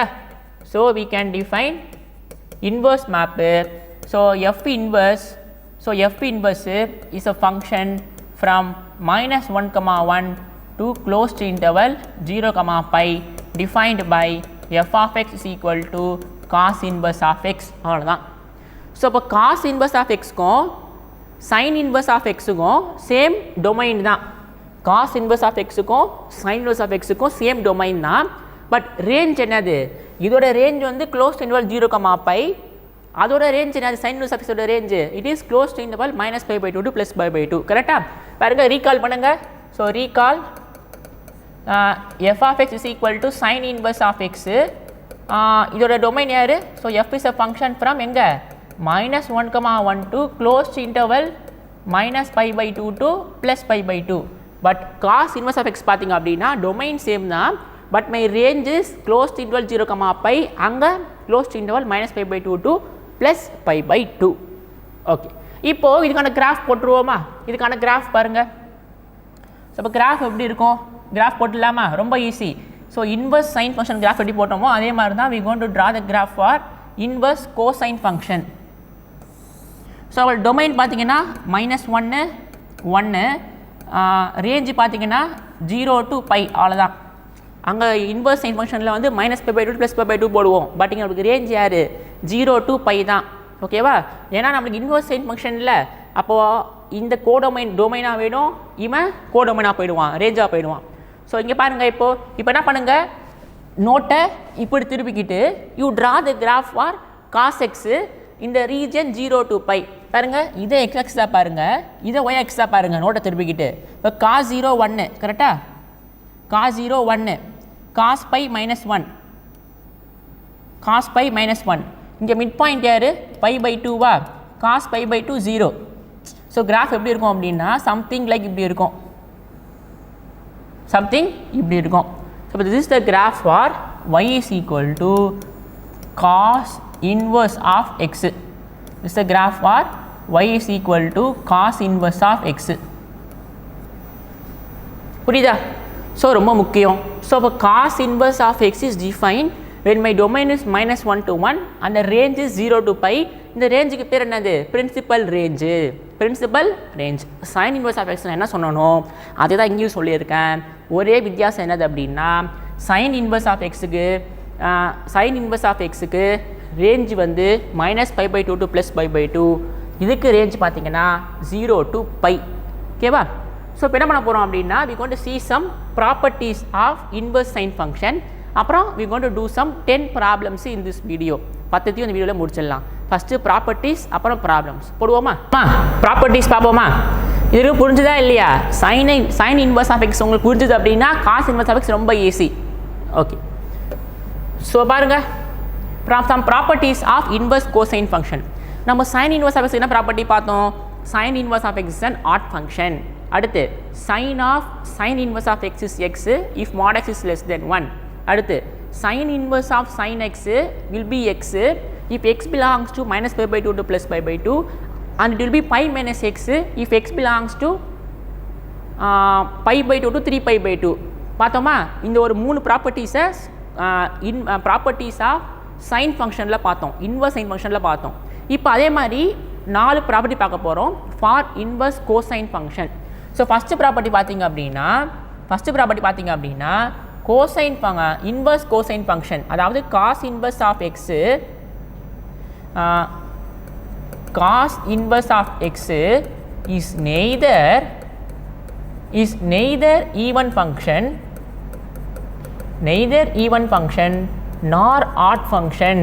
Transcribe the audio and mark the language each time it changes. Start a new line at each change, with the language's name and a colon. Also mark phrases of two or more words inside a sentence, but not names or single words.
English: So we can define inverse map. So f inverse is a function from -1, 1 to closed interval 0, pi defined by f of x is equal to cos inverse of x. அவ்வளோதான். ஸோ இப்போ cos inverse of x க்கும் sin inverse of x க்கும் same domain தான். cos inverse of x க்கும் sin inverse of x க்கும் same domain தான். but range என்னது? இதோட ரேஞ்ச் வந்து closed interval 0, pi. அதோட ரேஞ்ச் என்னது? sin inverse of x ஓட range it is closed interval -pi/2 to +pi/2.
Tamil: கரெக்டாக பாருங்க
English: ரீகால் பண்ணுங்க. so recall f of x is equal to sin inverse of x.
Tamil: இதோட டொமைன் யார்?
English: ஸோ f is a function from எங்கே -1, 1 to closed interval -pi/2 to +pi/2. பட் cos inverse of x
Tamil: பார்த்தீங்க அப்படின்னா
English: domain same தான். But my range is closed interval 0, pi. அங்கே closed interval -pi/2 to +pi/2.
Tamil: ஓகே இப்போது இதுக்கான கிராஃப் போட்டுருவோமா? இதுக்கான கிராஃப் பாருங்கள். ஸோ இப்போ கிராஃப் எப்படி இருக்கும்?
English: கிராஃப்
Tamil: போட்டுடலாமா? ரொம்ப
English: easy. So inverse sine function graph
Tamil: எப்படி போட்டோமோ அதே மாதிரி தான்
English: we going to draw the graph for inverse cosine function.
Tamil: ஸோ அவள் டொமைன் பார்த்தீங்கன்னா -1, 1 ரேஞ்சு பார்த்தீங்கன்னா 0 to pi அவ்வளோதான். அங்கே
English: inverse sine functionil
Tamil: வந்து -pi/2 +pi/2 போடுவோம். பட் இங்கே நம்மளுக்கு ரேஞ்ச் யார்? 0 to pi தான். ஓகேவா? ஏன்னா நம்மளுக்கு
English: inverse sine functionil
Tamil: அப்போது இந்த டொமைனாக வேணும், இவன் கோடொமைனாக போயிடுவான், ரேஞ்சாக போயிடுவான்.
English: ஸோ
Tamil: இங்கே பாருங்கள் இப்போ என்ன பண்ணுங்கள் நோட்டை இப்படி திருப்பிக்கிட்டு
English: you draw the graph for cos x இந்த region 0 to pi.
Tamil: பாருங்கள் இதை x-ஆ பாருங்கள், இதை y-ஆ பாருங்கள் நோட்டை திருப்பிக்கிட்டு. இப்போ cos 0, 1 கரெக்டாக? cos 0, 1 cos pi -1 இங்கே
English: mid point
Tamil: யார்? pi/2வா? cos pi/2 0. ஸோ கிராஃப் எப்படி இருக்கும் அப்படின்னா
English: something like
Tamil: இப்படி இருக்கும். சம்திங் இப்படி இருக்கும்.
English: ஸோ this is the graph for y is equal to cos inverse of x. This is the graph for y is equal to cos inverse of x.
Tamil: புரியுதா? ஸோ ரொம்ப முக்கியம்.
English: ஸோ இப்போ cos inverse of x is defined when my domain is -1 to 1 and the range is 0 to pi. இந்த ரேஞ்சுக்கு
Tamil: பேர் என்னது?
English: principal range. principal range. sine inverse of x
Tamil: என்ன சொன்னோம் அதே தான் இங்கேயும் சொல்லியிருக்கேன். ஒரே வித்தியாசம் என்னது அப்படின்னா
English: sine inverse of xukku range வந்து -π/2 to +π/2.
Tamil: இதுக்கு ரேஞ்ச் பார்த்தீங்கன்னா 0 to pi. ஓகேவா?
English: ஸோ
Tamil: இப்போ என்ன பண்ண போகிறோம் அப்படின்னா
English: we going to see some properties of inverse sine function. அப்புறம் we going to do some 10 problems in this video.
Tamil: 10 இந்த வீடியோவில் முடிச்சிடலாம்.
English: first properties அப்புறம் ப்ராப்ளம்ஸ் போடுவோமா?
Tamil: ப்ராப்பர்ட்டிஸ் பார்ப்போமா? இதுக்கு புரிஞ்சுதா இல்லையா?
English: sine inverse of x
Tamil: உங்களுக்கு புரிஞ்சுது அப்படின்னா
English: cos inverse of x ரொம்ப ஈஸி. OK, so பாருங்கள் some properties of inverse cosine function. நம்ம sine inverse of x என்ன ப்ராப்பர்ட்டி பார்த்தோம்? sine inverse of x is an odd function. அடுத்து sine inverse of x is x if mod x is less than 1. அடுத்து sin inverse of sin x will be x if x belongs to -π/2 to +π/2 and it will be pi minus x if x belongs to π/2 to 3π/2. பார்த்தோமா?
Tamil: இந்த ஒரு
English: 3 propertiesai properties of sine functionil பார்த்தோம், inverse sine functionil பார்த்தோம்.
Tamil: இப்போ அதே மாதிரி 4 ப்ராப்பர்ட்டி பார்க்க போகிறோம்
English: for inverse cosine function. so first property
Tamil: பார்த்தீங்க அப்படின்னா
English: cosine inverse cosine function, அதாவது cos inverse of x is neither even function nor odd function.